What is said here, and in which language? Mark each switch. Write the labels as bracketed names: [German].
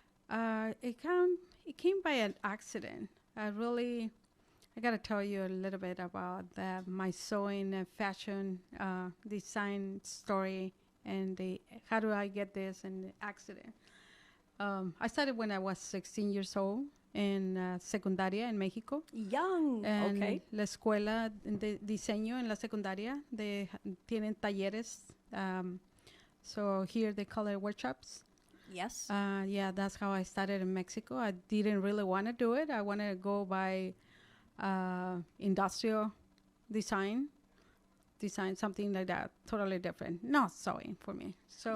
[English] It came by an accident. I got to tell you a little bit about my sewing and fashion design story and how do I get this and the accident. I started when I was 16 years old, [Spanish] en secundaria en México. [English] Young. [Spanish] En [English] Okay. [Spanish] la escuela de diseño en la secundaria tienen talleres. [English] So here they call it workshops. Yes. Yeah, that's how I started in Mexico. I didn't really want to do it. I wanted to go by industrial design something like that, totally different. Not sewing for me. So